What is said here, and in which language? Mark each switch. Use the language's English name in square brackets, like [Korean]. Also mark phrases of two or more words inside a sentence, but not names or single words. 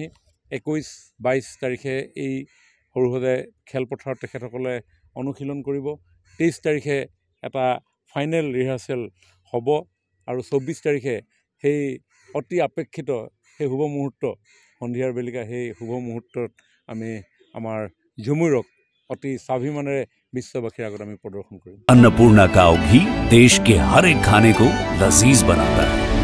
[Assamese] 21-22 তাৰিখে এই সৰুসজাই খেলপথাৰত তেখেতসকলে অনুশীলন কৰিব। 23 তাৰিখে এটা [English] final rehearsal [Assamese] হ'ব আৰু 24 তাৰিখে সেই অতি আপেক্ষিত সেই শুভ মুহূৰ্ত সন্ধিয়াৰ বেলিকা সেই শুভ মুহূৰ্তত আমি আমাৰ ঝুমুৰক অতি স্বাভিমানেৰে [Hindi] विश्ववासियों आगे प्रदर्शन करें। अन्नपूर्णा काव घी देश के हर एक खाने को लजीज बनाता है।